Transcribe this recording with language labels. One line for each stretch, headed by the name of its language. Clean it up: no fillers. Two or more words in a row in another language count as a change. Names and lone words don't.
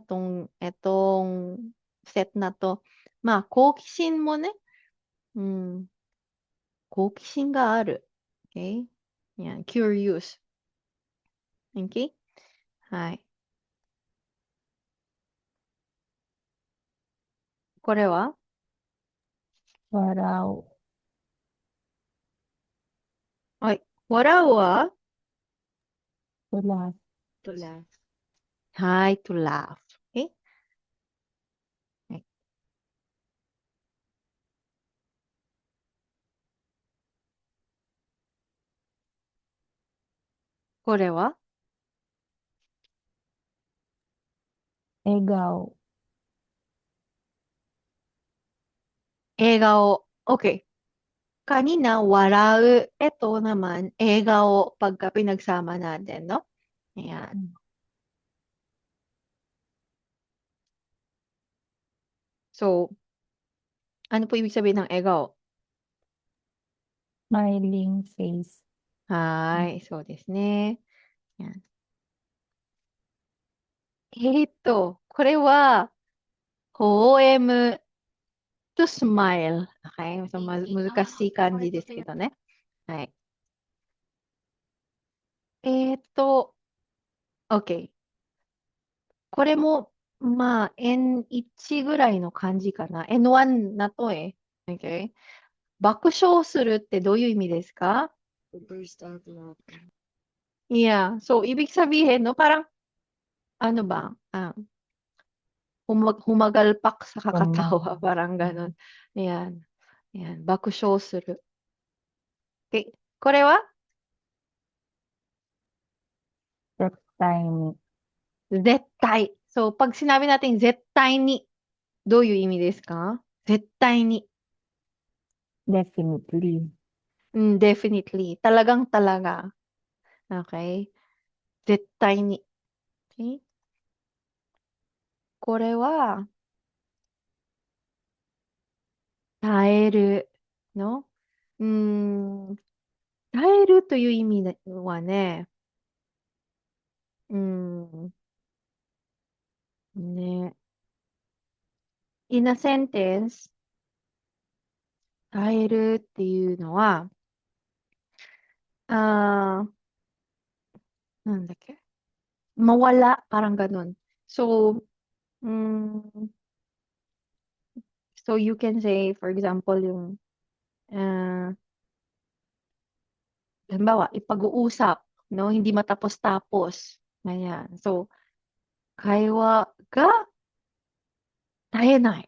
Filipino: Etong set na to.
Japanese: 好奇心もね、うん、好奇心がある。Okay?
Filipino: Yan, curious.
English: Okay?
Japanese: はい。これは笑う。はい。笑うは
Filipino: Wala.
English: To laugh. はい、to laugh.
Japanese: Okay? はい。これは笑顔。映画を。Okay.
Filipino: Kanina, warau. Ito naman, egao pagka pinagsama natin, no? Ayan. So, ano po ibig sabihin ng egao?
English: Smiling face.
Japanese: はーい、そうですね。これは、
English: poem to smile. Okay? So,
Japanese: 難しい感じですけどね。はい。OK。これも、まあ、N1 ぐらいの感じかな。
Filipino: N1 na to eh.
Japanese: Okay? 爆笑するってどういう意味ですか？
English: Burst out laughing. Yeah. So,
Filipino: ibig sabihin, no, parang, ano ba? Humagalpak sa kakatawa. Tumang. Parang ganon. Ayan. Ayan. Bakusyo suru.
Japanese: Okay. これは絶対に。絶対。
Filipino: So, pag sinabi natin
Japanese: 絶対に、どういう意味ですか？絶対に。
English: Definitely. Definitely.
Filipino: Talagang talaga.
English: Okay?
Japanese: 絶対に。Okay? これは、耐えるのうーん、耐えるという意味はね、
English: ね、in a sentence,
Japanese: 耐えるっていうのは、あなんだっけ
Filipino: mawala, parang ganun.
English: So, mm, so you can say, for example,
Filipino: yung, ah, halimbawa, ipag-uusap, no? Hindi matapos-tapos. Ayan. So,
Japanese: 会話が絶えない.